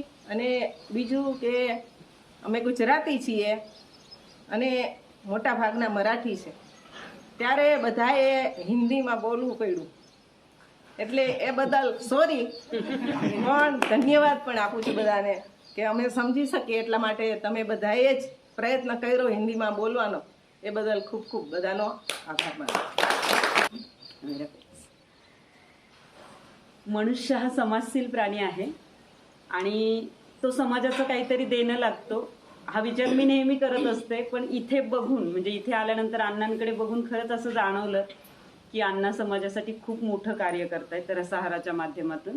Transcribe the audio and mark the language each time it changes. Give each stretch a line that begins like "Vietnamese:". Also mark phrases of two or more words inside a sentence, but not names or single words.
Gujarati: અને બીજું કે અમે ગુજરાતી છીએ અને મોટા ભાગના મરાઠી છે, ત્યારે બધાએ હિન્દીમાં બોલવું પડ્યું. એટલે એ બદલ સોરી, પણ ધન્યવાદ પણ આપું છું બધાને કે અમે સમજી શકીએ એટલા માટે તમે બધાએ જ પ્રયત્ન કર્યો હિન્દીમાં બોલવાનો. એ બદલ ખૂબ ખૂબ બધાનો
Marathi: आभार मानते. मनुष्य हा समाजशील प्राणी आहे आणि तो समाजाचं काहीतरी देणं लागतो हा विचार मी नेहमी करत असते. पण इथे बघून म्हणजे इथे आल्यानंतर अण्णांकडे बघून खरंच असं जाणवलं की अण्णा समाजासाठी खूप मोठं कार्य करतायत रसाहाराच्या माध्यमातून.